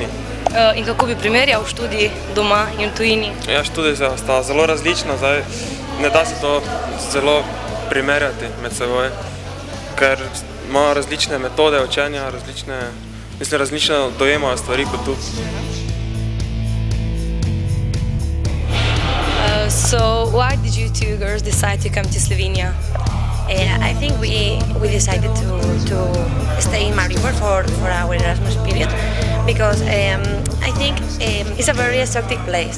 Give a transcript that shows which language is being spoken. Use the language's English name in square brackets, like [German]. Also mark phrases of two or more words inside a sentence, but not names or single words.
[Slovenian] In kako bi primerjal študij doma in v tujini? Ja, študij sta zelo različna, zdaj ne da se to zelo primerjati med seboj, ker imajo različne metode učenja, različne dojemajo stvari kot tu. [English] So why did you two girls decide to come to Slovenia? I think we decided to stay in Maribor for our Erasmus period because I think it's a very exotic place.